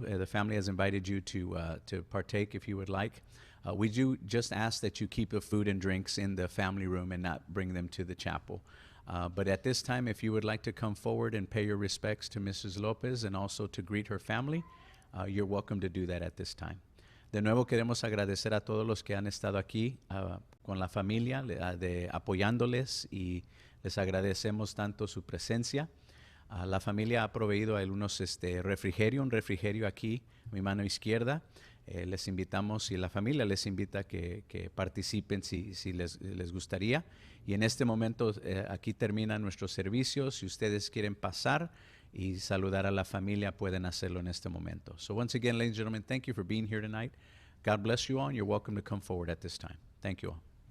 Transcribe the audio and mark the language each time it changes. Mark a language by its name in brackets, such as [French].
[English] The family has invited you to partake if you would like. We do just ask that you keep the food and drinks in the family room and not bring them to the chapel. But at this time, if you would like to come forward and pay your respects to Mrs. Lopez and also to greet her family, you're welcome to do that at this time. [Spanish] De nuevo queremos agradecer a todos los que han estado aquí con la familia, apoyándoles, y les agradecemos tanto su presencia. La familia ha proveído algunos un refrigerio aquí, a mi mano izquierda. Les invitamos, y la familia les invita que participen si les gustaría. Y en este momento aquí terminan nuestros servicios. Si ustedes quieren pasar y saludar a la familia, pueden hacerlo en este momento. [English] So once again, ladies and gentlemen, thank you for being here tonight. God bless you all, and you're welcome to come forward at this time. Thank you all.